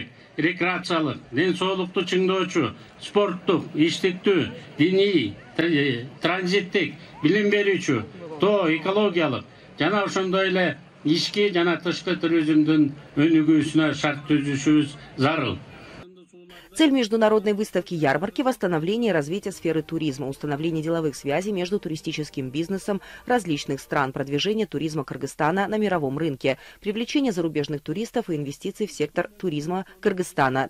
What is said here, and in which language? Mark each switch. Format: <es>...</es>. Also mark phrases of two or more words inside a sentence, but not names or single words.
<ky>Рекреациялык, ден соолукту чыңдоочу, спорттук, иштиктүү, диний, транзиттик, билим берүүчү, тоо, экологиялык жана ошондой эле ички жана тышкы туризмдин өнүгүүсүнө шарт түзүшүбүз зарыл.</ky> <ru>Цель международной выставки ярмарки – восстановление и развитие сферы туризма, установление деловых связей между туристическим бизнесом различных стран, продвижение туризма Кыргызстана на мировом рынке, привлечение зарубежных туристов и инвестиций в сектор туризма Кыргызстана.</ru>